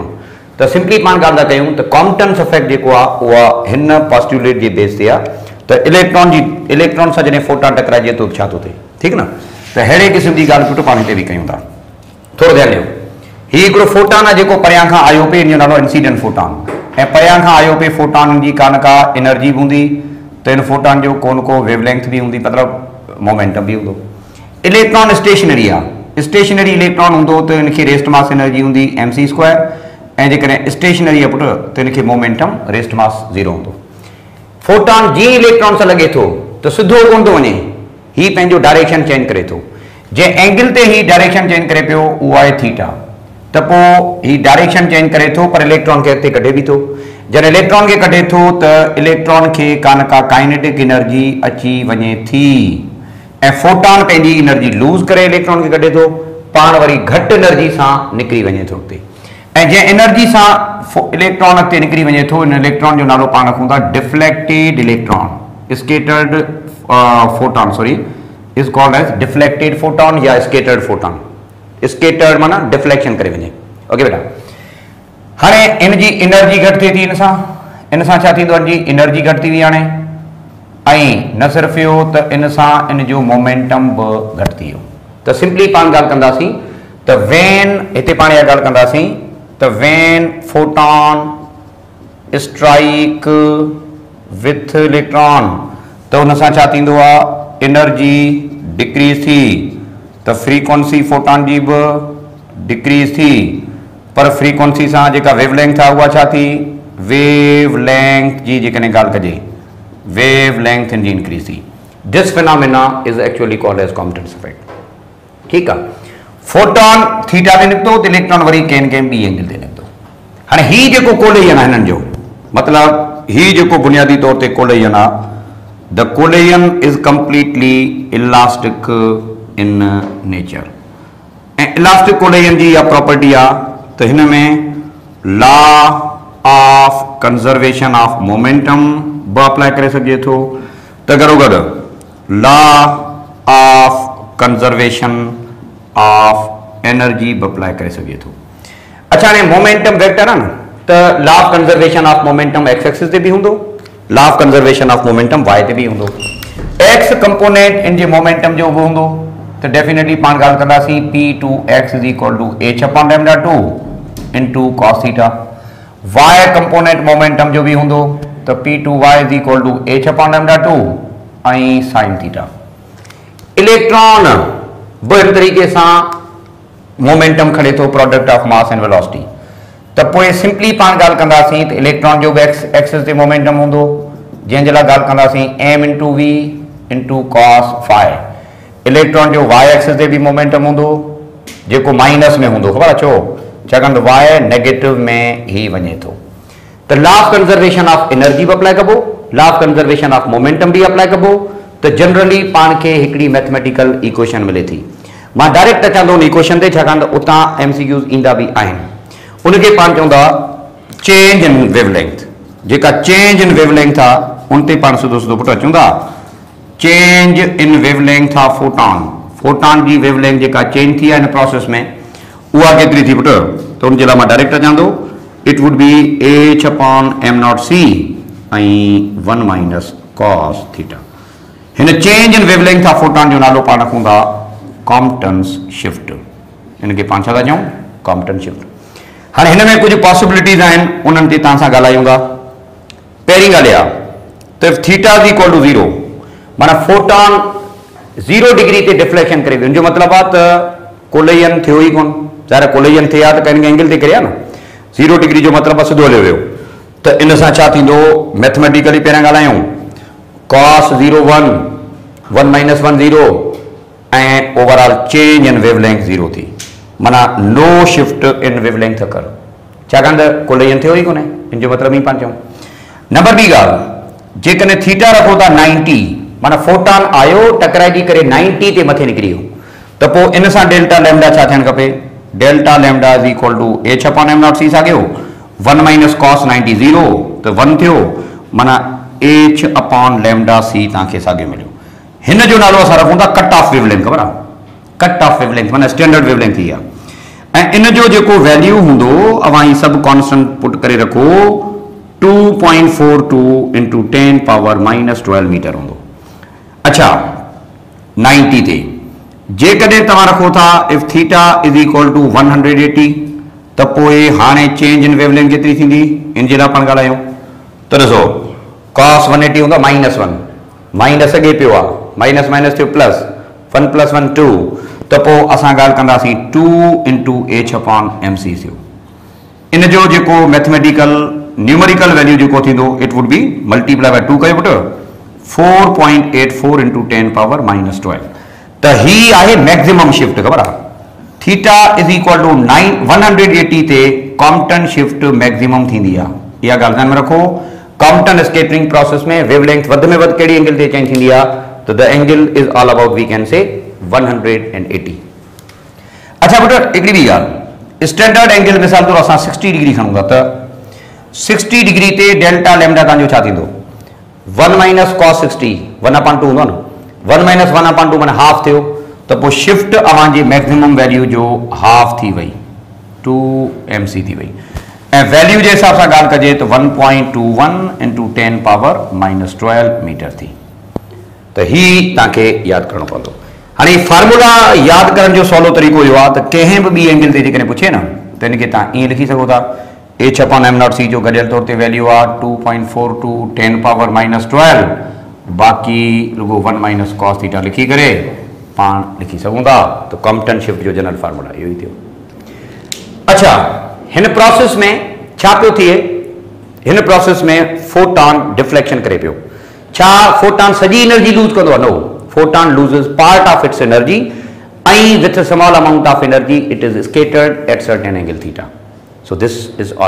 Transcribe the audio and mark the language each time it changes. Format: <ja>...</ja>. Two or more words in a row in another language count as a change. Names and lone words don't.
<sd>त सिंपली पाण ॻाल्हि था कयूं त</sd> <en>Compton's effect</en> <sd>जेको आहे उहा हिन पॉस्टुलेट जे बेस ते आहे त इलेक्ट्रॉन सां जॾहिं फोटॉन टकराइजे थो छा थो थिए, ठीकु न। त अहिड़े क़िस्म जी ॻाल्हि पुटु पाण हिते बि कयूं था। थोरो ध्यानु ॾियो, हीउ हिकिड़ो फोटॉन आहे जेको परियां खां आयो पिए, इन जो नालो</sd> <en>incident photon,</en> <sd>ऐं परियां खां आयो पिए फोटॉन जी का न का एनर्जी बि हूंदी, त इन फोटॉन जो को न को वेवलेंथ बि हूंदी, मतिलबु मोमेंटम बि हूंदो। इलेक्ट्रॉन स्टेशनरी आहे, स्टेशनरी इलेक्ट्रॉन हूंदो त इनखे</sd> <en>rest mass energy</en> <sd>हूंदी mc², ऐं जेकॾहिं स्टेशनरी आहे पुटु त इनखे</sd> <en>momentum rest mass</en> <sd>0 हूंदो। फोटॉन जीअं इलेक्ट्रॉन सां लॻे थो त सिधो कोन थो वञे, हीउ पंहिंजो</sd> <en>direction change</en> <sd>करे थो। जंहिं एंगल ते हीउ</sd> <en>direction change</en> <sd>करे पियो उहो आहे थीटा, त पोइ हीउ</sd> <en>direction change</en> <sd>करे थो पर इलेक्ट्रॉन खे अॻिते कढे बि थो। जॾहिं इलेक्ट्रॉन खे कढे थो त इलेक्ट्रॉन खे का न का</sd> <en>kinetic energy</en> <sd>अची वञे थी, ऐं फोटॉन पंहिंजी</sd> <en>energy lose</en> <sd>करे इलेक्ट्रॉन खे कढे थो, पाण वरी घटि एनर्जी सां निकिरी वञे थो अॻिते। ऐं जंहिं एनर्जी सां इलेक्ट्रॉन अॻिते निकिरी वञे थो, इन इलेक्ट्रॉन जो नालो पाण रखूं था</sd> <en>deflected electron. scattered photon sorry is called as deflected photon या scattered photon।</en> <sd>स्केटर्ड माना डिफ्लेक्शन करे वञे। ओके बेटा, हाणे इन जी एनर्जी घटि थिए थी, इन सां छा थींदो, जी एनर्जी घटि थी वई हाणे, ऐं न सिर्फ़ु इहो त इन सां इन जो मोमेंटम बि घटि थी वियो। त सिंपली पाण ॻाल्हि कंदासीं त वेन, हिते पाण इहा ॻाल्हि कंदासीं त</sd> <en>when photon strike with electron,</en> <sd>त हुन सां छा थींदो आहे,</sd> <en>energy decrease</en> <sd>थी, त फ्रीक्वेंसी फोटॉन जी बि डिक्रीज़ थी, पर फ्रीक्वेंसी सां जेका वेवलेंथ आहे उहा छा थी, वेवलेंथ जी जेकॾहिं ॻाल्हि कजे, वेवलेंथ जी इंक्रीज़ थी।</sd> <en>this phenomena is actually called as Compton's effect,</en> <sd>ठीकु आहे। फोटॉन थीटा ते निकितो त इलेक्ट्रॉन वरी कंहिं ॿी एंगल ते निकितो। हाणे हीउ जेको कोलेजन आहे हिननि जो मतिलबु हीउ जेको बुनियादी तौर ते कोलेजन आहे,</sd> <en>the collision is completely elastic in nature.</en> <sd>ऐं</sd> <en>elastic collision</en> <sd>जी इहा प्रॉपर्टी आहे त हिन में</sd> <en>law of conservation of momentum</en> <sd>बि अप्लाई करे सघिजे थो, त गॾोगॾु</sd> <en>law of conservation of energy</en> <sd>बि अप्लाई करे सघे थो। अच्छा, हाणे</sd> <en>momentum vector</en> <sd>आहे न, त</sd> <en>law of conservation of momentum x axis</en> <sd>ते बि हूंदो,</sd> <en>law of conservation of momentum y</en> <sd>ते बि हूंदो।</sd> <en>x component</en> <sd>इन जे मोमेंटम जो बि हूंदो, त डेफिनेटली पाण ॻाल्हि कंदासीं</sd> <en>p2x is equal to h/λ2 into cos theta. y component momentum</en> <sd>जो बि हूंदो, त</sd> <en>p2y is equal to h/λ2</en> <sd>ऐं साइन थीटा। इलेक्ट्रॉन ॿ तरीक़े सां मोमेंटम खणे थो,</sd> <en>product of mass and velocity.</en> <sd>त पोइ सिंपली पाण ॻाल्हि कंदासीं त इलेक्ट्रॉन जो बि</sd> <en>x axis</en> <sd>ते मोमेंटम हूंदो, जंहिंजे लाइ ॻाल्हि कंदासीं</sd> <en>m into v into cos phi.</en> <sd>इलेक्ट्रॉन जो</sd> <en>y axis</en> <sd>ते बि मोमेंटम हूंदो, जेको माइनस में हूंदो, ख़बर आहे छो, छाकाणि त वाई नेगेटिव में ई वञे थो। त</sd> <en>law of conservation of energy</en> <sd>बि अप्लाई कबो,</sd> <en>law of conservation of momentum</en> <sd>बि अप्लाई कबो, त जनरली पाण खे हिकिड़ी</sd> <en>mathematical equation</en> <sd>मिले थी। मां डायरेक्ट अचां थो उन इक्वेशन ते, छाकाणि त उतां MCQs ईंदा बि आहिनि। उनखे पाण चवंदा</sd> <en>change in wavelength.</en> <sd>जेका</sd> <en>change in wavelength</en> <sd>आहे उन ते पाण सिधो सिधो पुटु अचूं था,</sd> <en>change in wavelength of photon.</en> <sd>फोटॉन जी वेवलेंथ जेका चेंज थी आहे इन प्रोसेस में, उहा केतिरी थी पुटु, त उनजे लाइ मां डायरेक्ट अचां थो,</sd> <en>it would be h/m0c ऐं 1 minus cos theta।</en> <sd>हिन</sd> <en>change in wavelength of photon</en> <sd>जो नालो पाण रखूं था</sd> <en>Compton's shift.</en> <sd>इनखे पाण छा था चऊं,</sd> <en>Compton shift.</en> <sd>हाणे हिन में कुझु पॉसिबिलिटीज़ आहिनि, उन्हनि ते तव्हां सां ॻाल्हायूं था। पहिरीं ॻाल्हि आहे त</sd> <en>theta is equal to 0,</en> <sd>माना फोटॉन 0 डिग्री ते डिफ्लेक्शन करे जो मतलब आ त कोलिजन थियो ही कोन ज़ाहिर कोलिजन थे आ त कहीं एंगल ते करे ना 0 डिग्री जो मतलब सिधो हलियो वियो त इन सां छा थींदो मैथमेटिकली पहिरियां ॻाल्हायूं cos 0 1 1</sd> <en>minus 1 0 and overall change in wavelength</en> <sd>0 थी माना</sd> <en>no shift in wavelength occur</en> <sd>छाकाणि त कोलिजन थियो ही कोन्हे इन जो मतलब ही पाण चऊं नंबर बी ॻाल्हि जेकॾहिं थीटा रखो था 90 माना फोटॉन आयो टकराइजी करे 90 ते मथे निकिरी वियो त पोइ इन सां</sd> <en>delta lambda is equal to h upon m not c</en> <sd>साॻियो 1 माइनस cos 90 0 त 1 थियो माना h अपॉन लैम्डा c तव्हांखे साॻियो मिलियो हिन जो नालो असां रखूं था</sd> <en>cut off wavelength</en> <sd>ख़बर आहे</sd> <en>cut off wavelength</en> <sd>माना</sd> <en>standard wavelength</en> <sd>थी आहे ऐं इन जो जेको वैल्यू हूंदो अवां ही सभु</sd> <en>constant put</en> <sd>करे रखो 2.42 इंटू 10</sd> <en>power minus 12 meter</en> <sd>हूंदो अच्छा 90 ते जेकॾहिं तव्हां रखो था</sd> <en>if theta is equal to</en> <sd>180 त पोइ हाणे चेंज इन वेवलेंथ केतिरी थींदी इन जे लाइ पाण ॻाल्हायूं त ॾिसो cos 180 हूंदो माइनस 1 माइनस अॻे पियो आहे माइनस माइनस थियो प्लस 1 प्लस 1 2 त पोइ असां ॻाल्हि कंदासीं 2 इंटू h अपॉन mc थियो इन जो जेको मैथमेटिकल न्यूमेरिकल वैल्यू जेको थींदो</sd> <en>it would be multiply by 2</en> <sd>कयो पुट 4.84 इंटू 10</sd> <en>power minus 12</en> <sd>त ही आहे</sd> <en>maximum shift</en> <sd>ख़बर आहे</sd> <en>theta is equal to 180</en> <sd>ते</sd> <en>Compton shift maximum</en> <sd>थींदी आहे इहा ॻाल्हि ध्यान में रखो</sd> <en>Compton scattering process</en> <sd>में वेवलेंथ वध में वध कहिड़ी एंगल ते चेंज थींदी आहे त</sd> <en>the angle is all about we can say 180</en> <sd>अच्छा पुट हिकिड़ी ॿी ॻाल्हि</sd> <en>standard angle</en> <sd>मिसाल तौर असां 60 डिग्री खणूं था त 60 डिग्री ते डेल्टा लैम्डा तव्हांजो छा थींदो 1 माइनस cos 60 1 अपॉन 2 हूंदो न 1 माइनस 1 अपॉन 2 माना हाफ थियो त पोइ शिफ्ट अवांजी</sd> <en>maximum value</en> <sd>जो हाफ थी वई 2 mc थी वई ऐं वैल्यू जे हिसाब सां ॻाल्हि कजे त 1.21 इंटू 10</sd> <en>power minus 12 meter</en> <sd>थी त ही तव्हांखे यादि करणो पवंदो हाणे फार्मूला यादि करण जो सवलो तरीक़ो इहो आहे त कंहिं बि ॿी एंगल ते जेकॾहिं पुछे न त हिनखे तव्हां ईअं लिखी सघो था</sd> <en>h upon m not c</en> <sd>जो गॾियल तौर ते वैल्यू आहे 2.42 10</sd> <en>power minus 12</en> <sd>बाक़ी रुगो 1 माइनस cos थीटा लिखी करे पाण लिखी सघूं था त कॉम्पटन शिफ्ट जो</sd> <en>general formula</en> <sd>इहो ई थियो अच्छा हिन प्रोसेस में छा पियो थिए हिन प्रोसेस में फोटॉन डिफ्लेक्शन करे पियो छा फोटॉन सॼी एनर्जी लूज कंदो आहे</sd> <en>no photon loses part of its energy</en> <sd>ऐं</sd> <en>with small amount of energy it is scattered at certain angle theta so this is all</en>